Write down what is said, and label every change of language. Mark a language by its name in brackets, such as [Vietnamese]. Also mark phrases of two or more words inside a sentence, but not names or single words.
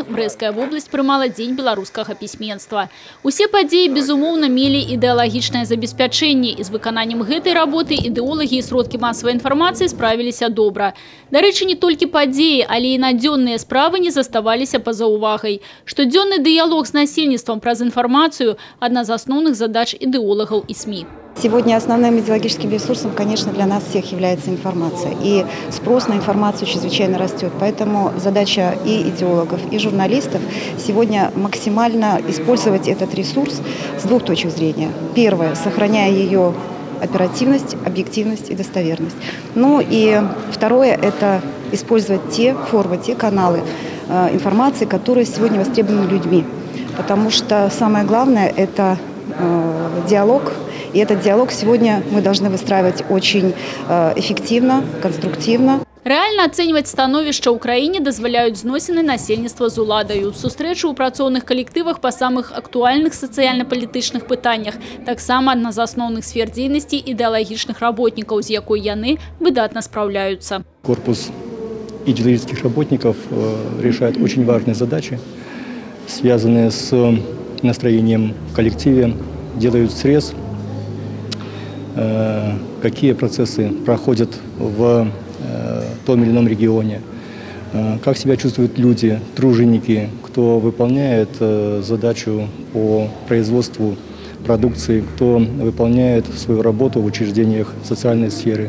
[Belarusian] Брэсцкая вобласць прымала Дзень беларускага пісьменства. Усе падзеі, безумоўна, мелі ідэалагічнае забеспячэнне. І з выкананнем гэтай работы ідэолагі і сродкі масавай інфармацыі справіліся добра. Дарэчы, не толькі падзеі, але і надзённыя справы не заставаліся па-за увагай. Штодзённы дыялог з насельніцтвам праз інфармацыю – адна з асноўных задач [Russian] идеологов и СМИ. Сегодня основным идеологическим ресурсом, конечно, для нас всех является информация. И спрос на информацию чрезвычайно растет. Поэтому задача и идеологов, и журналистов сегодня максимально использовать этот ресурс с двух точек зрения. Первое – сохраняя ее оперативность, объективность и достоверность. Ну и второе – это использовать те формы, те каналы информации, которые сегодня востребованы людьми. Потому что самое главное – это диалог. И этот диалог сегодня мы должны выстраивать очень эффективно, конструктивно. [Belarusian] Рэальна ацэньваць становішча ў краіне дазваляюць зносіны насельніцтва з уладаю. Сустрэчы ў працоўных калектывах па самых актуальных сацыяльна-палітычных пытаннях. Таксама адна з асноўных сфер дзейнасці ідэалагічных работнікаў, з якой яны выдатна спраўляюцца. [Russian] Корпус идеологических работников решает очень важные задачи, связанные с настроением в коллективе, делают срез, какие процессы проходят в том или ином регионе, как себя чувствуют люди, труженики, кто выполняет задачу по производству продукции, кто выполняет свою работу в учреждениях социальной сферы.